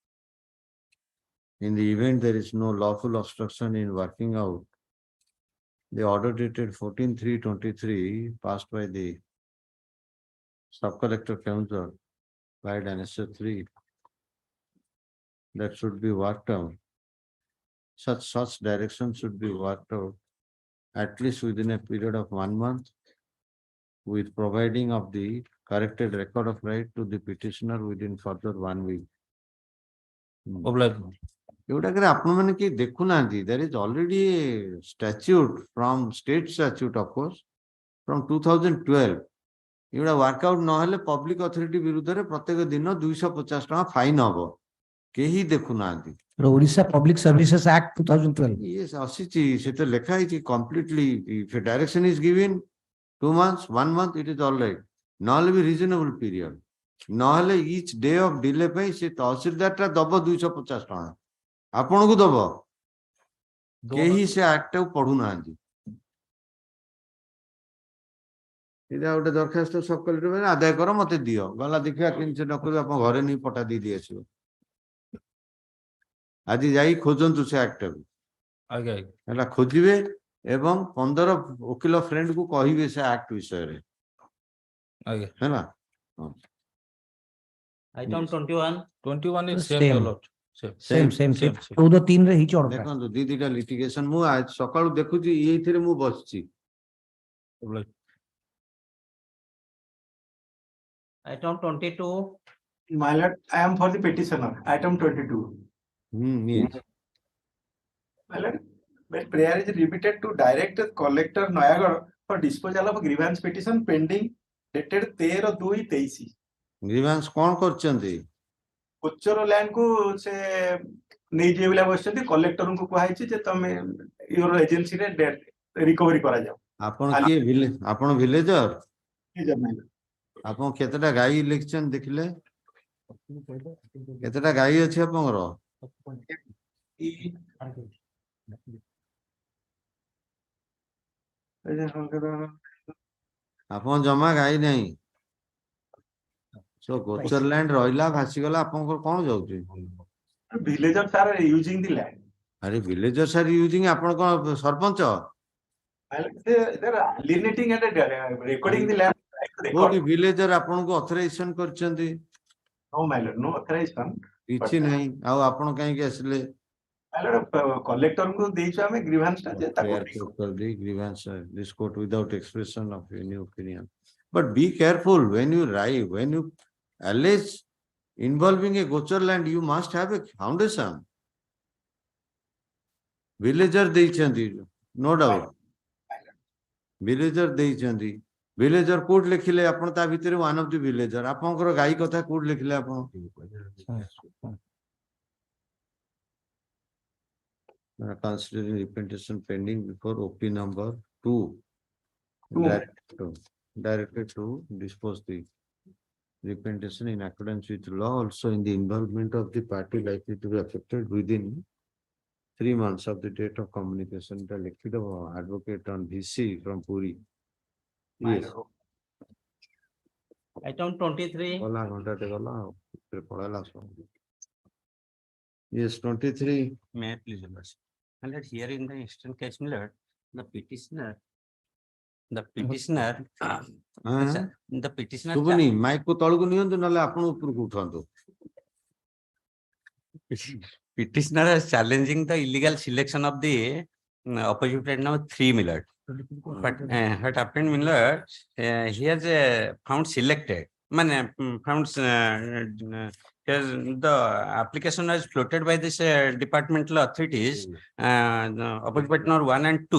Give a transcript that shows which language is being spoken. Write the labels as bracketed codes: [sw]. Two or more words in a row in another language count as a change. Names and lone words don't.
[en] In the event there is no lawful obstruction in working out, the order dated 14/3/23 passed by the Sub-Collector Council by Annexure 3 that should be worked out. Such direction should be worked out at least within a period of 1 month, with providing of the corrected record of right to the petitioner within further 1 week. [or] ଏଗୁଡାକରେ ଆପଣମାନେ କେହି ଦେଖୁନାହାନ୍ତି, [en] there is already a statute from state statute of course from 2012. [or] ଏଗୁଡା workout ନହେଲେ [en] public authority [or] ବିରୁଦ୍ଧରେ ପ୍ରତ୍ୟେକ ଦିନ 250 ଟଙ୍କା ଫାଇନ ହବ, କେହି ଦେଖୁନାହାନ୍ତି। [en] Odisha Public Services Act 2012. Yes, [or] ଆସିଛି, ସେଟା ଲେଖା ହେଇଛି completely. [en] If a direction is given 2 months, 1 month, it is all right. [or] ନହେଲେ ବି [en] reasonable period. [or] ନହେଲେ [en] each day of delay [or] ପାଇଁ ସେ ତହସିଲଦାର ଟା ଦବ 250 ଟଙ୍କା ଆପଣଙ୍କୁ ଦବ, କେହି ସେ ଆକ୍ଟ ଟାକୁ ପଢୁନାହାନ୍ତି। ଏଇଟା ଗୋଟେ ଦରଖାସ୍ତ [en] sub collector [or] ଆଦାୟ କର ମତେ ଦିଅ, ଗଲା ଦେଖିବା କେମିତି ନ କରିବ ଆପଣ ଘରେ ନେଇ ପଟା ଦେଇ ଆସିବ। ଆଜି ଯାଇ ଖୋଜନ୍ତୁ ସେ ଆକ୍ଟ ଟାକୁ, ହେଲା ଖୋଜିବେ ଏବଂ 15 ଓକିଲ ଫ୍ରେଣ୍ଡ କୁ କହିବେ ସେ ଆକ୍ଟ ବିଷୟରେ, ହେଲା। [en] Item 21. 21 is Same. same, Lord. [or] Same. 14 ରେ ହେଇଛି order ଟା। ଦେଖନ୍ତୁ ଦିଟା litigation ମୁଁ ଆଜି ସକାଳୁ ଦେଖୁଛି, ଏଇଥିରେ ମୁଁ ବସିଛି। [en] Item 22. My lord, I am for the petitioner. Item 22. Yes. My lord, when prayer is repeated to direct collector Noyagarh for disposal of grievance petition pending dated 13/2/23. [or] Grievance କଣ କରୁଛନ୍ତି? ଗୋଚର ଲ୍ୟାଣ୍ଡ କୁ ସେ ନେଇଯିବେ ବୋଲି ବସିଛନ୍ତି, କଲେକ୍ଟରଙ୍କୁ କୁହାଯାଇଛି ଯେ ତମେ [en] your agency [or] ରିକଭରି କରାଯାଉ। ଆପଣ କିଏ ଆପଣ ଭିଲେଜର? ଆପଣ କେତେଟା ଗାଈ ଲେଖିଛନ୍ତି ଦେଖିଲେ? କେତେଟା ଗାଈ ଅଛି ଆପଣଙ୍କର? ଆପଣ ଜମା ଗାଈ ନାହିଁ। So ଗୋଚର ଲ୍ୟାଣ୍ଡ ରହିଲା ଭାସିଗଲା, ଆପଣଙ୍କର କଣ ଯାଉଛି? [en] Villager sir using the land. [or] ଆରେ [en] villager sir using, [or] ଆପଣ କଣ ସରପଞ୍ଚ? [en] Alienating and recording the land. [or] କୋଉଠି ଭିଲେଜର ଆପଣଙ୍କୁ ଅଥରାଇଜେସନ କରିଛନ୍ତି? [en] No, my lord, no authorization. [or] କିଛି ନାହିଁ, ଆଉ ଆପଣ କାହିଁକି ଆସିଲେ? [en] My lord, [or] କଲେକ୍ଟରଙ୍କୁ ଦେଇଛୁ ଆମେ ଗ୍ରିଭାନ୍ସ ଟା ଯେ [en] grievance this court without expression of any opinion. But be careful when you write, when you allege involving a gochar land, you must have a foundation. Villager ଦେଇଛନ୍ତି, no doubt. [or] Villager ଦେଇଛନ୍ତି, villager କୋଉଠି ଲେଖିଲେ ଆପଣ? ତା ଭିତରେ [en] one of the villager, [or] ଆପଣଙ୍କର ଗାଈ କଥା କୋଉଠି ଲେଖିଲେ ଆପଣ? [en] Considering representation pending before OP number 2, directed to dispose the representation in accordance with law, also in the involvement of the party likely to be affected within 3 months of the date of communication. The liquid advocate on VC from Puri. Yes. Item 23. Yes, 23. May I please reverse? And that here in the instant case, my lord, the petitioner. [or] ଶୁଭୁନି, ମାଇକ କୁ ତଳକୁ ନିଅନ୍ତୁ, ନହେଲେ ଆପଣ ଉପରକୁ ଉଠନ୍ତୁ। [en] Petitioner is challenging the illegal selection of the opposite party number 3, my lord. But what happened, my lord, he has found selected. Found the application was floated by this departmental authorities, opposite party number 1 and 2.